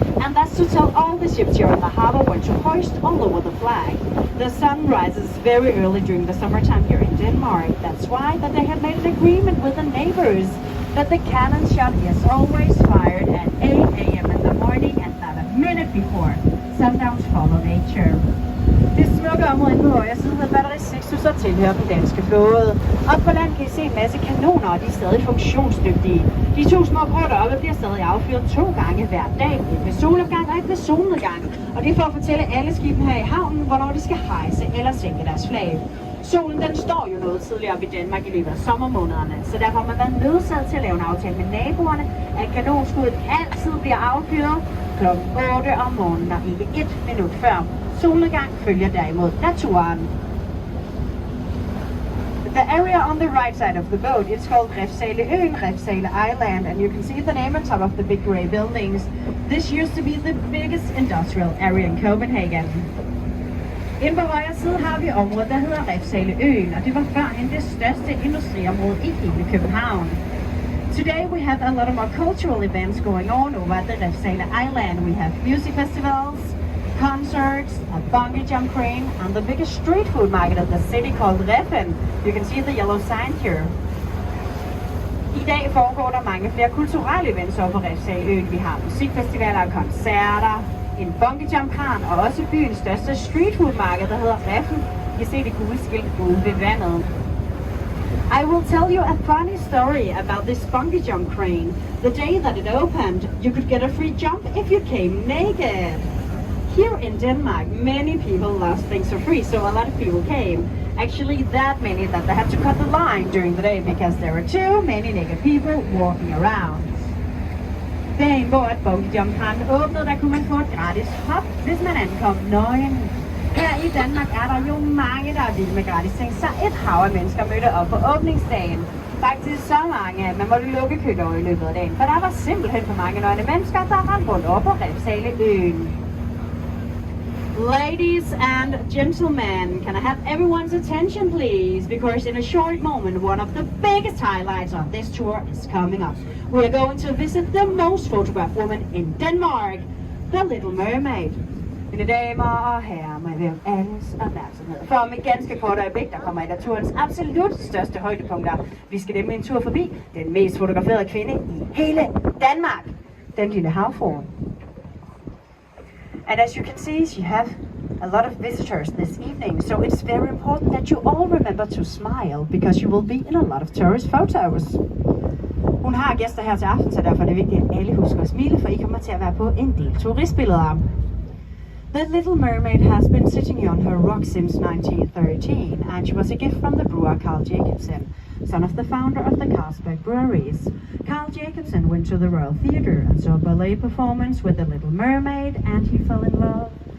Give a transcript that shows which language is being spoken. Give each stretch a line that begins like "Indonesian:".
English: And that's to tell all the ships here in the harbor when to hoist or lower the flag. The sun rises very early during the summertime here in Denmark. That's why that they have made an agreement with the neighbors that the cannon shot is always fired at 8 a.m. in the morning and not a minute before. Sundowns follow nature.
Danish: Det smukke område inde på højre side af batteri 6 så tilhører den danske flåde. Op på land kan I se en masse kanoner, og de er stadig funktionsdygtige. De 2 små grå deroppe bliver stadig affyret 2 gange hver dag. Et ved solopgang og et ved solnedgang. Og det er for at fortælle alle skibene her i havnen, hvornår de skal hejse eller sænke deres flag. Solen den står jo noget tidligere op i Danmark i løbet af sommermånederne, så derfor har man været nødsaget til at lave en aftale med naboerne, at kanonskuddet altid bliver affyret kl. 8 om morgenen og ikke 1 minut før. Solnedgang følger derimod naturen.
English: The area on the right side of the boat, it's called Refshaleøen, Refshale Island, and you can see the name on top of the big grey buildings. This used to be the biggest industrial area in Copenhagen.
Danish: Inde på højre side har vi området, der hedder Refshaleøen, og det var førhen det største industriområde i hele København.
English: Today we have a lot of more cultural events going on over at the Refshale Island. We have music festivals, concerts, a bungee jump crane, and the biggest street food market of the city called Reffen. You can see the yellow sign here.
Danish: I dag foregår der mange flere kulturelle events over på Refshaleøen. Vi har musikfestivaler og koncerter, en bungee jump kran og også byens største street food market, der hedder Reffen. I kan se det gule skilt ude ved vandet.
English: I will tell you a funny story about this bungee jump crane. The day that it opened, you could get a free jump if you came naked. Here in Denmark, many people lost things for free, so a lot of people came. Actually, that many that they had to cut the line during the day because there were too many naked people walking around.
Danish: Dagen hvor at bungee jump kranen åbnede, der kunne man få et gratis hop, hvis man ankom nøgen. Her i Danmark er der jo mange, der er vilde med gratis ting, så et hav af mennesker mødte op på åbningsdagen. Faktisk så mange, at man måtte lukke kødår i løbet af dagen, for der var simpelthen for mange nøgne mennesker, der rendte rundt op på Refshaleøen.
English: Ladies and gentlemen, can I have everyone's attention please? Because in a short moment, one of the biggest highlights of this tour is coming up. We are going to visit the most photographed woman in Denmark, the Little Mermaid.
Danish: Mine damer og herrer, må jeg være alles opmærksomhed. For om et ganske kort øjeblik, der kommer et af turens absolut største højdepunkter. Vi skal nemlig en tur forbi den mest fotograferede kvinde i hele Danmark, den lille havfrue.
English: And as you can see, she have a lot of visitors this evening, so it's very important that you all remember to smile, because you will be in a lot of tourist photos.
Danish: Hun har gæster her til aften, så derfor er det vigtigt, at alle husker at smile, for I kommer til at være på en del turistbilleder.
English: The Little Mermaid has been sitting on her rock since 1913, and she was a gift from the brewer Carl Jacobsen, son of the founder of the Carlsberg breweries. Carl Jacobsen went to the Royal Theatre and saw a ballet performance with the Little Mermaid, and he fell in love.